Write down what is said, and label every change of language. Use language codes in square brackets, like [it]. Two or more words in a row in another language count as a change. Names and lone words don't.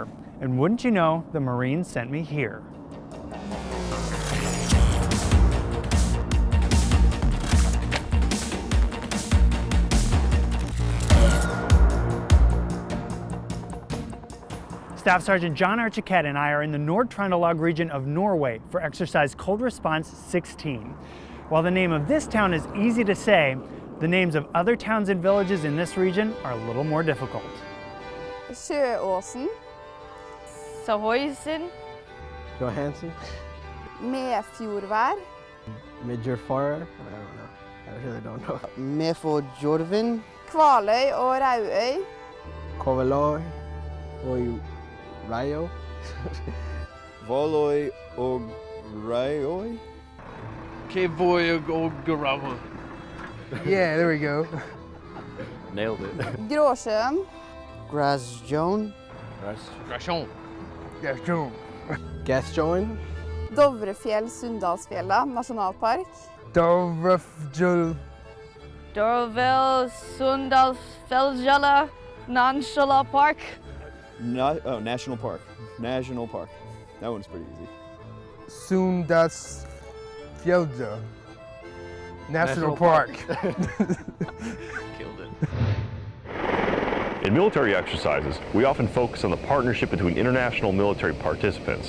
[en] And wouldn't you know, the Marines sent me here. Staff Sergeant John Archiquette and I are in the Nord-Trøndelag region of Norway for exercise Cold Response 16. While the name of this town is easy to say, the names of other towns and villages in this region are a little more difficult. Sjøåsen. Sahoisen. Johansen. Medfjordvær. Midjorfara. I really don't know. Mefjordjorven. Kvaløy og Rauøy. Kovaloi. Og Rayo. Valøy og Raioi. Kevoy og Garama. Yeah, there we go. Nailed it. Gråsjøen. Grasjoen. Grashon. Grasjoen. Gasjoen. Dovrefjell Sunndalsfjella nasjonalpark. Dovrefjell. Dorvel Sundalsfjella Nanshala Park. National Park. National Park. That one's pretty easy. Sundalsfjella. National Park. Killed it. In military exercises, we often focus on the partnership between international military participants.